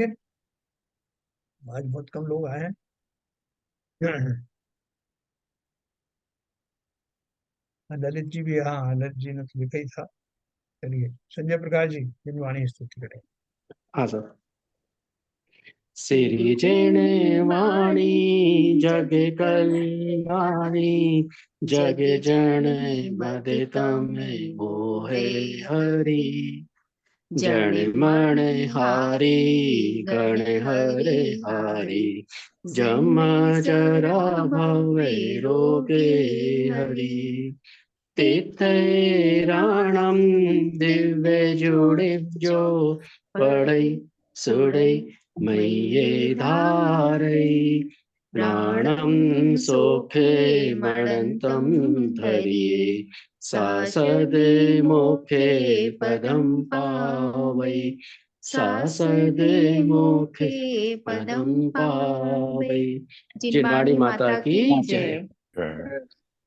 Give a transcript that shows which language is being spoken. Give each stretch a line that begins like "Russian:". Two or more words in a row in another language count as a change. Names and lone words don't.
Hindi: आज बहुत कम लोग आए हैं। ललित जी भी, हाँ ललित जी ने तो लिखा ही था। चलिए संजय प्रकाश जी जिनवाणी स्तुति करें। हाँ सर।
Prakrit languages: सिरिजेण वाणी जग कल्याणी, जग जन मद तम मोहे हरि। जन मन हारी गण हरे हारी, जम जरा भवे रोगे हरि। तीर्थराणम दिव्य जुड़े जो, पढ़ई सुड़ई मैये धारई। प्राणम सोखे मणंतम धरिये, सासद मोखे पदम पावई। सासद मोखे पदम पावई।
Hindi: जिनवाणी माता की जय। जय।